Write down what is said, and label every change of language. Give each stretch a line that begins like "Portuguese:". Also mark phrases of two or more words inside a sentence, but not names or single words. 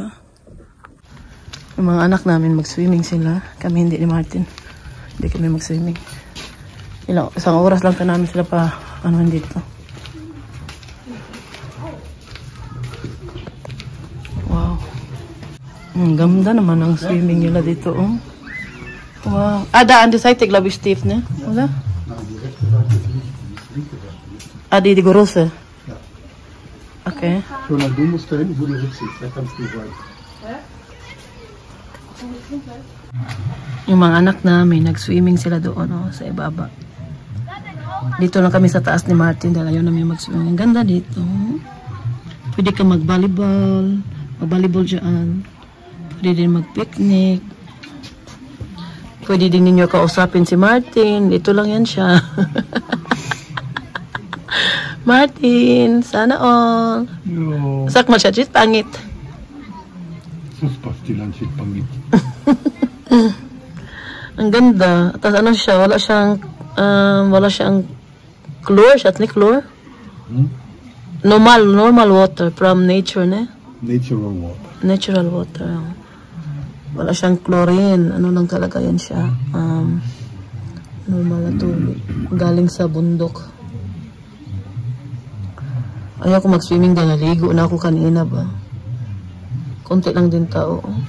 Filipino: Yung mga anak namin mag-swimming sila. Kami hindi ni Martin. Hindi kami mag-swimming. Isang oras lang namin sila pa ano dito. Wow. Ang ganda naman ang swimming nila dito. Oh. Wow.
German: Da an der Seite, glaube ich, Steve, ne? Oder? Die große. Okay. Schon du musst da hinten, wo die Rücksicht, da kannst du sein.
Filipino: Yung mga anak namin, nag-swimming sila doon, oh, sa ibaba. Dito lang kami sa taas ni Martin dahil ayaw namin mag-swimming. Ang ganda dito. Pwede ka mag-volleyball, mag-volleyball dyan. Pwede din mag-picnic. Pwede din ninyo kausapin si Martin. Dito lang yan siya. Martin, sana all.
German: Ja. Sag mal, Schatz,
Filipino: pangit.
Cebuano: Sus pastilan si pangit.
Filipino: Ang ganda. Tapos ano siya, wala siyang chlor, siya ni chlor.
English: Normal water from nature, ne? Natural water. Natural water.
Filipino: Wala siyang chlorine. Ano lang talaga yan siya. Normal na tubig. Galing sa bundok. Ayaw ko mag-swimming dahil naligo na ako kanina ba. Konti lang din tao.